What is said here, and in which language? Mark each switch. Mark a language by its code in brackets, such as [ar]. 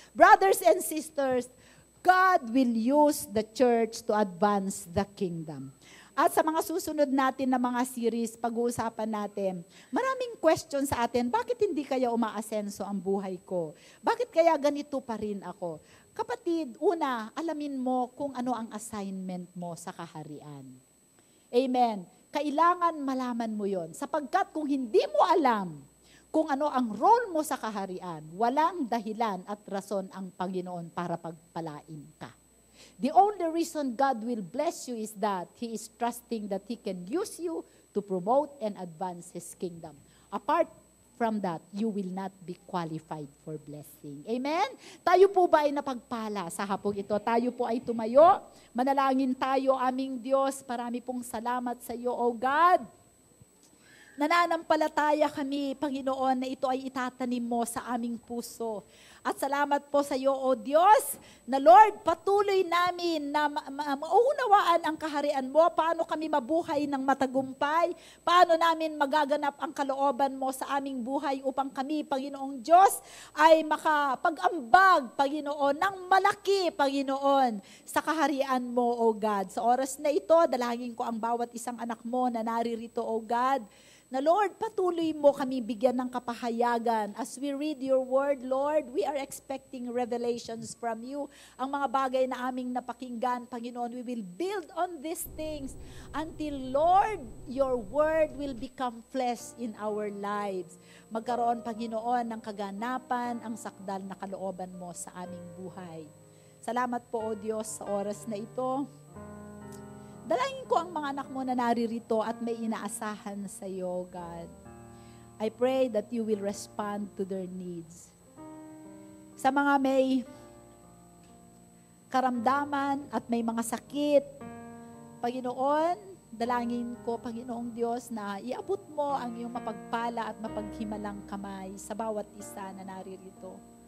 [en] Brothers and sisters, God will use the church to advance the kingdom. [tl] At sa mga susunod natin na mga series, pag-uusapan natin, maraming question sa atin, bakit hindi kaya umaasenso ang buhay ko? Bakit kaya ganito pa rin ako? Kapatid, una, alamin mo kung ano ang assignment mo sa kaharian. Amen. Kailangan malaman mo yon, sapagkat kung hindi mo alam kung ano ang role mo sa kaharian, walang dahilan at rason ang Panginoon para pagpalain ka. [en] The only reason God will bless you is that He is trusting that He can use you to promote and advance His kingdom. Apart from that, you will not be qualified for blessing. Amen? [tl] Tayo po ba ay napagpala sa hapong ito? Tayo po ay tumayo. Manalangin tayo, aming Diyos. Marami pong salamat sa iyo, O God. Nananampalataya kami, Panginoon, na ito ay itatanim mo sa aming puso. At salamat po sa iyo, O Diyos, na Lord, patuloy namin na maunawaan ang kaharian mo, paano kami mabuhay ng matagumpay, paano namin magaganap ang kalooban mo sa aming buhay upang kami, Panginoong Diyos, ay makapag-ambag, Panginoon, ng malaki, Panginoon, sa kaharian mo, O God. Sa oras na ito, dalangin ko ang bawat isang anak mo na naririto, O God, na Lord, patuloy mo kami bigyan ng kapahayagan. [en] As we read your word, Lord, we are expecting revelations from you. [tl] Ang mga bagay na aming napakinggan, Panginoon, [en] we will build on these things until, [tl] Lord, your word will become flesh in our lives. Magkaroon, Panginoon, ng kaganapan, ang sakdal na kalooban mo sa aming buhay. Salamat po, O Diyos, sa oras na ito. Dalangin ko ang mga anak mo na naririto at may inaasahan sa iyo, God. [en] I pray that you will respond to their needs. [tl] Sa mga may karamdaman at may mga sakit, Panginoon, dalangin ko, Panginoong Diyos, na iabot mo ang iyong mapagpala at mapaghimalang kamay sa bawat isa na naririto.